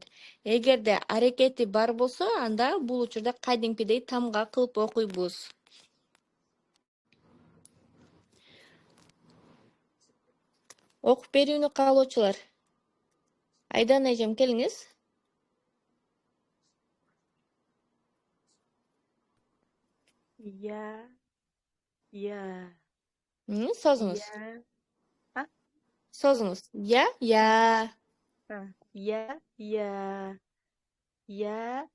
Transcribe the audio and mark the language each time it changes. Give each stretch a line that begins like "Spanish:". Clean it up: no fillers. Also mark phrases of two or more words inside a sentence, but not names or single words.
Kyrgyz: Эгерде аракети бар болсо, анда бул учурда кадимкидей тамга кылып окуйбуз. Окуп берүүнү каалоочулар. Айдан эжем, келиңиз. Я. Созуңуз. Я. Созуңуз. Я. Я. Я. Я.